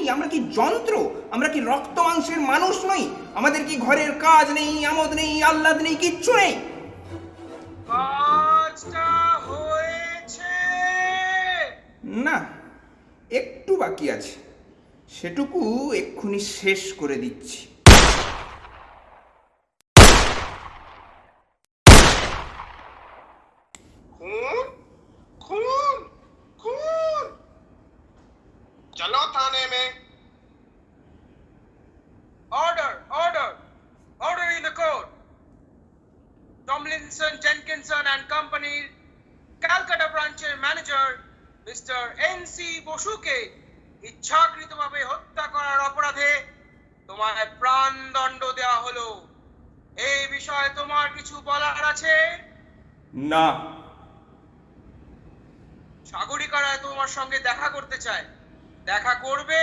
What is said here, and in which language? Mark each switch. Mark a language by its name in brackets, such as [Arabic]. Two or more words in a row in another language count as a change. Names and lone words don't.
[Bangla] আমরা কি যন্ত্র? আমরা কি রক্ত মাংসের মানুষ নই? আমাদের কি ঘরের কাজ নেই, আমোদ নেই, আহ্লাদ নেই, কিচ্ছু নেই? কাজটা হয়েছে। না, একটু বাকি আছে, সেটুকু এক্ষুনি শেষ করে দিচ্ছি। [Hindi] खून खून खून चलो थाने में। [English] Order, order, order in the court. Tomlinson, Jenkinson and Company, Calcutta branchের manager Mister N.C. [Bangla] বসুকে ইচ্ছাকৃতভাবে হত্যা করার অপরাধে তোমায় প্রাণদণ্ড দেওয়া হলো। এই বিষয়ে তোমার কিছু বলার আছে? না। সাগরিকা রায় তোমার সঙ্গে দেখা করতে চায়, দেখা করবে?